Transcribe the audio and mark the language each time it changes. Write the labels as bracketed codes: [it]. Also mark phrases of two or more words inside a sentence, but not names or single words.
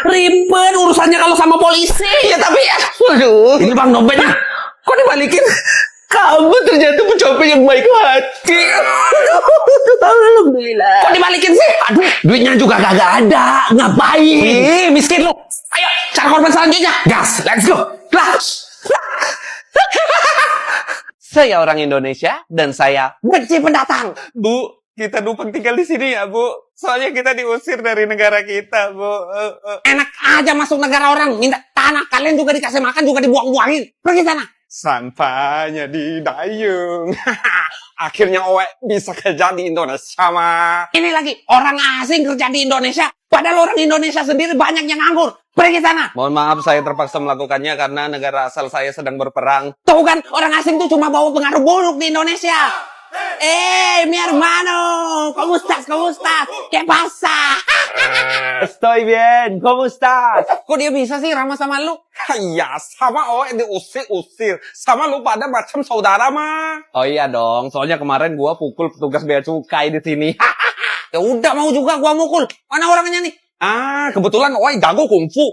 [id] Ribet urusannya kalau sama polisi. Ya tapi, aduh. Ini bang dompetnya. Kok dibalikin? Kamu ternyata pencopet yang baik hati. Alhamdulillah. Kok dibalikin sih? Aduh, duitnya juga kagak ada. Ngapain? Ih, miskin lu. Ayo, cari korban selanjutnya. Gas, [en] let's go. [id] Lah. Saya orang Indonesia dan saya benci pendatang. Bu, kita numpang tinggal di sini ya, Bu. Soalnya kita diusir dari negara kita, Bu. Enak aja masuk negara orang, minta tanah, kalian juga dikasih makan, juga dibuang-buangin. Pergi sana. Sampahnya di dayung. Akhirnya Owe bisa kerja di Indonesia, mah. Ini lagi, orang asing kerja di Indonesia. Padahal orang Indonesia sendiri banyak yang nganggur. Pergi sana. Mohon maaf, saya terpaksa melakukannya karena negara asal saya sedang berperang. Tuh kan, orang asing tuh cuma bawa pengaruh buruk di Indonesia. [es] Mi hermano, ¿cómo estás? ¿Cómo estás? ¿Qué pasa? Estoy bien, ¿cómo estás? [id] Kok dia bisa sih ramah sama lu? Ya, sama Owe diusir-usir. Sama lu pada macam saudara, mah. Oh iya dong, soalnya kemarin gua pukul petugas bea cukai di sini. Ya udah, mau juga gua mukul. Mana orangnya nih? Ah, kebetulan Owe jago kungfu.